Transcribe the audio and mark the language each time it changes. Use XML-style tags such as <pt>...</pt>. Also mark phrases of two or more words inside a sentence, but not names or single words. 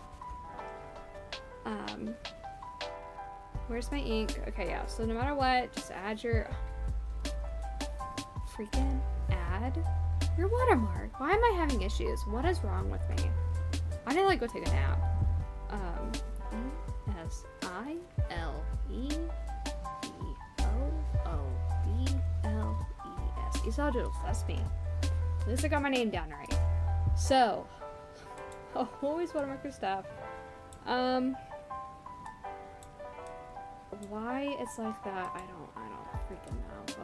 <en>Where's my ink? Okay, yeah, so no matter what, just add your freaking add your watermark. Why am I having issues? What is wrong with me? I need to like go take a nap. E-S-I-L-E-E-O-O-D-L-E-S. Esau Doodles, that's me. At least I got my name down right. So, I'll always watermark your stuff. Why it's like that, I don't freaking know.</en>